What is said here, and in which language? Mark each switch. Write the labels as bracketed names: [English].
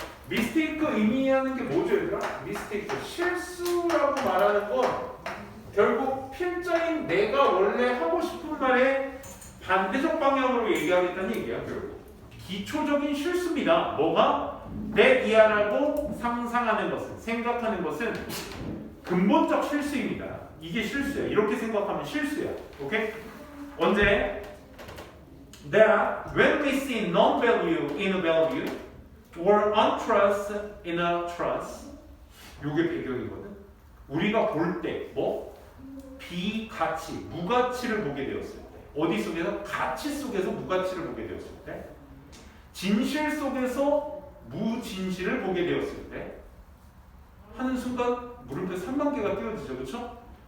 [Korean] mistake 의미하는 게 뭐죠, 얘들아? mistake 실수라고 말하는 건 결국 필자인 내가 원래 하고 싶은 말에 반대적 방향으로 얘기하겠다는 얘기야. 결국 기초적인 실수입니다. 뭐가? 내 이하라고 상상하는 것은, 생각하는 것은 근본적 실수입니다. 이게 실수야. 이렇게 생각하면 실수야. 오케이? 언제? [English] That when we see non-value in a value or untrust in a trust, [Korean] 요게 배경이거든. 우리가 볼 때 뭐? 비가치, 무가치를 보게 되었을 때, 어디 속에서? 가치 속에서 무가치를 보게 되었을 때, 진실 속에서 무진실을 보게 되었을 때 하는 순간 물음표 3만 개가 띄워지죠. 그렇죠?